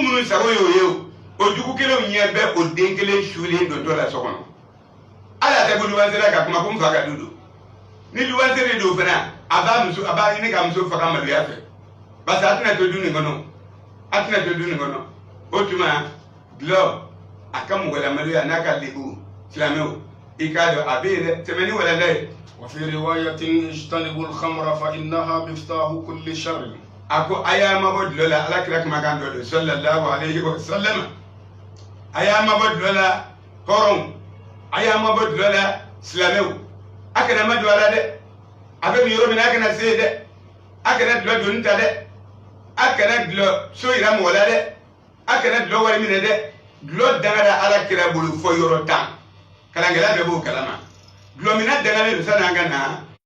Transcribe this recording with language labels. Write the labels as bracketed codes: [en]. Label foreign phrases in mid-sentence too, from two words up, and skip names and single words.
[bm] minnu sago y'o ye o jugu kelenw ɲɛ bɛ o den kelen sulen dontɔ la so kɔnɔ hali a tɛ ko luwansera ka kuma ko n fa ka du don ni luwanse de don fana a b'a ɲini ka muso faga maloya fɛ [fr] parce que [bm] a tɛna to du nin kɔnɔ a tɛna to du nin kɔnɔ o tuma dulɔ a ka mɔgɔlamaloya n'a ka lebu silamɛw i k'a dɔn a bɛ yen dɛ tɛmɛ ni walanda ye [ar] وفي رواية اجتنبوا الخمر فإنها مفتاح كل شر. [bm] a ko a y'a mabɔ dulɔ la ala kira kumakan dɔ don [ar] صلى الله عليه وسلم [bm] a y'a mabɔ dulɔ la hɔrɔnw a y'a mabɔ dulɔ la silamɛw a kana ma don a la dɛ a bɛ nin yɔrɔ min na a kana se yen dɛ a kana dulɔ doni ta dɛ a kana dulɔ so yira mɔgɔ la dɛ a kana dulɔ wari minɛ dɛ dulɔ dangara ala kira bolo fɔ yɔrɔ 10 kalankɛla bɛɛ b'o kalama dulɔmina dangalen don san'an ka na